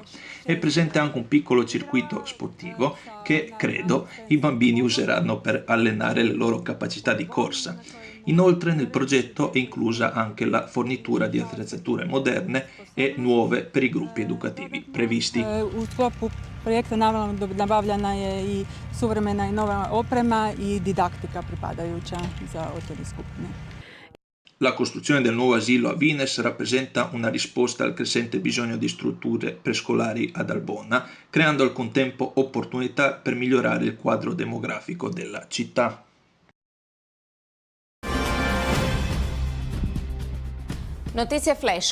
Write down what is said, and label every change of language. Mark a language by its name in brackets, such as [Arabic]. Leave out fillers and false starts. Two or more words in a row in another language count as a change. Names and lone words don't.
[Italian] È presente anche un piccolo circuito sportivo che, credo, i bambini useranno per allenare le loro capacità di corsa. Inoltre nel progetto è inclusa anche la fornitura di attrezzature moderne e nuove per i gruppi educativi previsti. [Croatian] U sklopu projekta nabavljena je i suvremena i nova oprema i didaktika pripadajuća za odgojne skupine. [Italian] La costruzione del nuovo asilo a Vines rappresenta una risposta al crescente bisogno di strutture prescolari ad Albona, creando al contempo opportunità per migliorare il quadro demografico della città. Notizie flash.